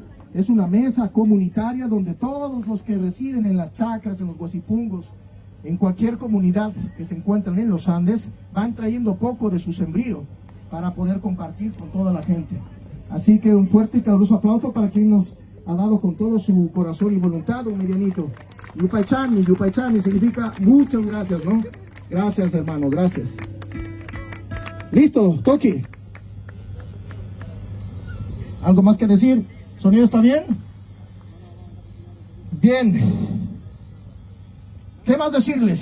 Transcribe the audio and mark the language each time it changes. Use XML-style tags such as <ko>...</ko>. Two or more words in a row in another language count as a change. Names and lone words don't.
<es>Es una mesa comunitaria donde todos los que residen en las chacras, en los guasipungos, en cualquier comunidad que se encuentran en los Andes, van trayendo poco de su sembrío para poder compartir con toda la gente. Así que un fuerte y caluroso aplauso para quien nos ha dado con todo su corazón y voluntad un medianito.</es> <qu>Yupaychani, Yupaychani</qu> <es>significa muchas gracias, ¿no? Gracias, hermano, gracias. Listo, Toki. ¿Algo más que decir? ¿Sonido está bien? Bien. ¿Qué más decirles?</es>